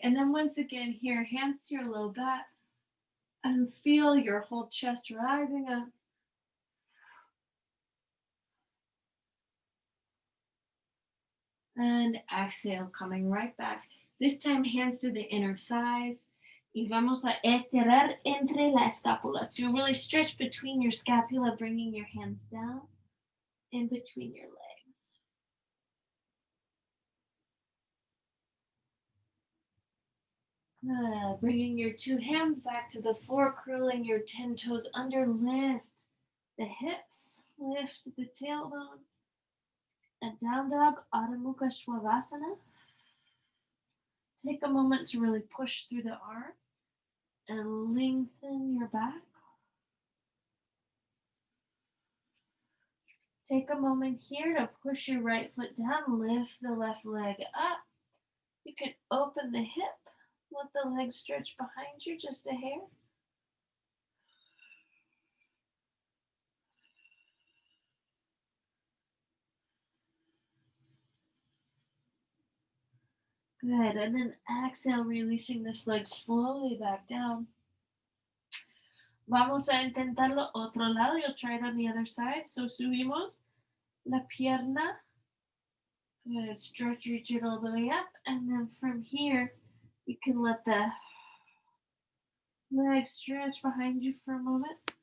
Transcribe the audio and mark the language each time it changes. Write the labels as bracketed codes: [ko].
[en] And then once again, here, hands to your low back. And feel your whole chest rising up. And exhale, coming right back. This time, hands to the inner thighs. [es] Y vamos a estirar entre la escápula. [en] So you really stretch between your scapula, bringing your hands down in between your legs. Good. Bringing your two hands back to the floor, curling your 10 toes under. Lift the hips, lift the tailbone. And down dog, Adho Mukha Svanasana. Take a moment to really push through the arm and lengthen your back. Take a moment here to push your right foot down, lift the left leg up. You can open the hip, let the leg stretch behind you just a hair. Good. And then exhale, releasing this leg slowly back down. [es] Vamos a intentarlo otro lado. [en] You'll try it on the other side. So [es] subimos la pierna. [en] Good. Stretch, reach it all the way up. And then from here, you can let the leg stretch behind you for a moment.